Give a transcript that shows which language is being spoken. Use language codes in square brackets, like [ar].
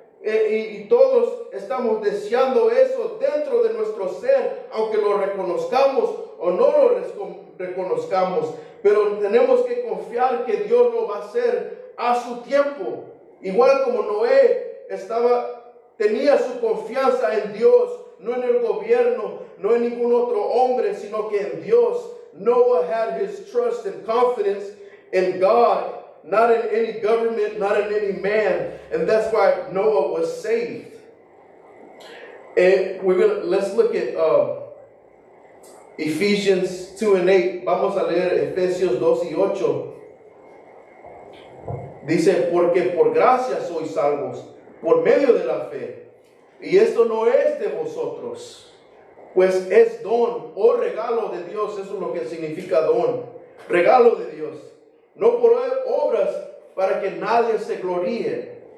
[es] Y todos estamos deseando eso dentro de nuestro ser, aunque lo reconozcamos o no lo reconozcamos. Pero tenemos que confiar que Dios lo va a hacer a su tiempo. Igual como Noé tenía su confianza en Dios, no en el gobierno, no en ningún otro hombre, sino que en Dios. [en] Noah had his trust and confidence in God, not in any government, not in any man. And that's why Noah was saved. And let's look at Ephesians 2 and 8. [es] Vamos a leer Efesios 2 y 8. Dice, porque por gracia sois salvos, por medio de la fe. Y esto no es de vosotros, pues es don o regalo de Dios. Eso es lo que significa don. Regalo de Dios. No por obras para que nadie se gloríe.